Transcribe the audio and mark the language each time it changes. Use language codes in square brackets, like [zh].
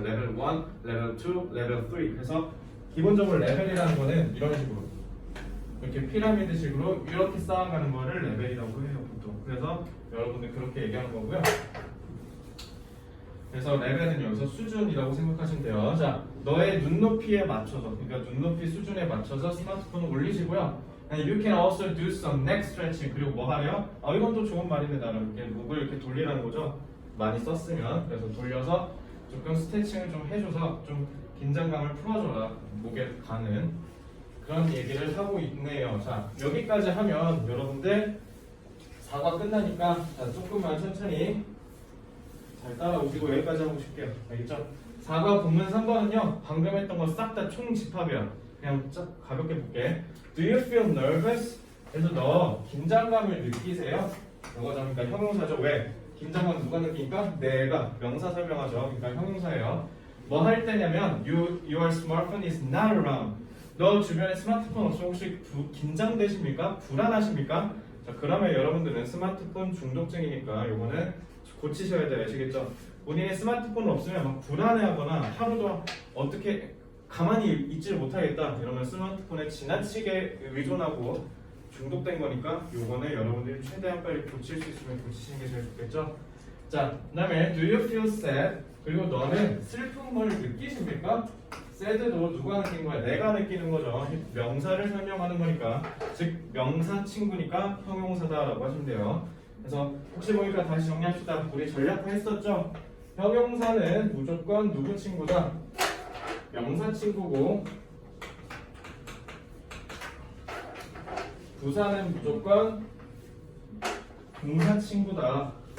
[ko] 레벨 1, 레벨 2, 레벨 3. 그래서 기본적으로 레벨이라는 거는 이런 식으로 이렇게 피라미드식으로 이렇게 쌓아가는 거를 레벨이라고 해요, 보통. 그래서 여러분들 그렇게 얘기하는 거고요. 그래서 레벨은 여기서 수준이라고 생각하시면 돼요. 자, 너의 눈높이에 맞춰서, 그러니까 눈높이 수준에 맞춰서 스마트폰을 올리시고요. [en] And you can also do some neck stretching. [ko] 그리고 뭐 하래요? 이건 또 좋은 말인데 나는 이렇게 목을 이렇게 돌리라는 거죠. 많이 썼으면. 그래서 돌려서 조금 스트레칭을 좀 해줘서 좀 긴장감을 풀어줘라. 목에 가는 그런 얘기를 하고 있네요. 자, 여기까지 하면 여러분들 4과 끝나니까 자, 조금만 천천히 잘 따라오시고 여기까지 하고 싶게요. 알겠죠? 4과 본문 3번은요 방금 했던 거 싹 다 총집합이야. 그냥 쫙 가볍게 볼게. [en] Do you feel nervous? [ko] 그래서 너 긴장감을 느끼세요? 이거죠. 그러니까 형용사죠. 왜? 긴장감 누가 느끼니까? 내가. 명사 설명하죠. 그러니까 형용사예요. 뭐 할 때냐면 [en] your smartphone is not around. [ko] 너 주변에 스마트폰 없어 혹시 긴장되십니까? 불안하십니까? 자, 그러면 여러분들은 스마트폰 중독증이니까 요거는 고치셔야 돼요. 아시겠죠? 본인의 스마트폰 없으면 막 불안해하거나 하루도 어떻게 가만히 있지를 못하겠다 이러면 스마트폰에 지나치게 의존하고 중독된 거니까 요거는 여러분들이 최대한 빨리 고칠 수 있으면 고치시는 게 제일 좋겠죠? 자, 그 다음에 [en] do you feel sad? [ko] 그리고 너는 슬픔을 느끼십니까? sad도 누가 느끼는 거야? 내가 느끼는 거죠. 명사를 설명하는 거니까 즉 명사 친구니까 형용사다라고 하시면 돼요. 그래서 혹시 보니까 다시 정리합시다. 우리 전략화 했었죠? 형용사는 무조건 누구 친구다? 명사 친구고 부사는 무조건 동사 친구다.